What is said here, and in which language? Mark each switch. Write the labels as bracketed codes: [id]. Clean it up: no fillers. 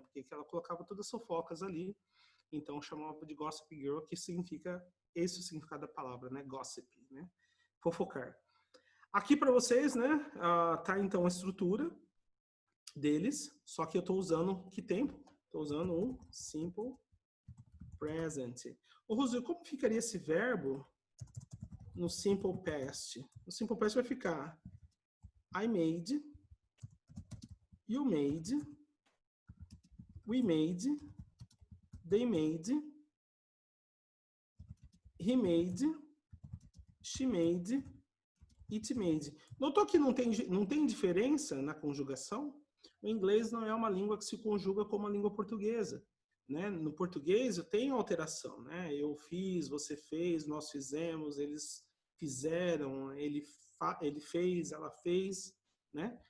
[pt] Porque ela colocava todas as fofocas ali. Então, chamavam de Gossip Girl, que significa, esse é o significado da palavra, né? Gossip, né? Fofocar. Aqui para vocês, né? Tá então a estrutura deles, só que eu estou usando que tempo? Estou usando o simple present. Ô, Rosio, como ficaria esse verbo no simple past? No simple past vai ficar [en] I made, you made, we made, they made, he made, she made, it made. [pt] Notou que não tem diferença na conjugação? O inglês não é uma língua que se conjuga como a língua portuguesa. Né? No português eu tenho alteração. Né? Eu fiz, você fez, nós fizemos, eles fizeram, ele fez, ela fez. Né?